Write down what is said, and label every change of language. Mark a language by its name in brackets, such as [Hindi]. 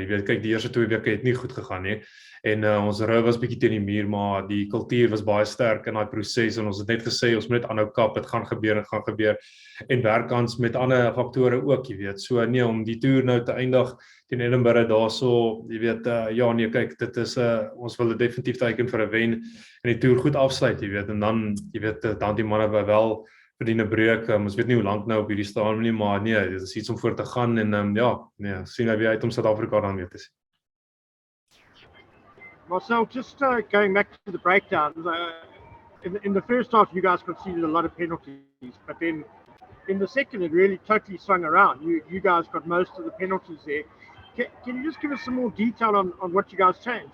[Afrikaans] Jy weet, kyk, die eerste 2 weke het nie goed gegaan nie. En ons rou was bietjie teen die muur, maar die kultuur was baie sterk in daai proses en ons het net gesê ons moet net aanhou kap, dit gaan gebeur en werk aan met ander faktore ook, jy weet. So nee, om die toer nou te eindig teen Edinburgh daarso, jy weet, ja nee, kyk, dit is ons wil definitief teken vir 'n wen en die toer goed afsluit, jy weet, en dan jy weet, dan die manne wel verdien 'n breek. Ons weet nie hoe lank nou op hierdie stadium nie, maar nee, dit is iets om voor te gaan en ja, nee, sien nou weer uit om Suid-Afrika dan weer te sien. [English] Marcell, just going back to the breakdowns, in the first half, you guys conceded a lot of penalties, but then in the second, it really totally swung around. You guys got most of the penalties there. Can you just give us some more detail on what you guys changed?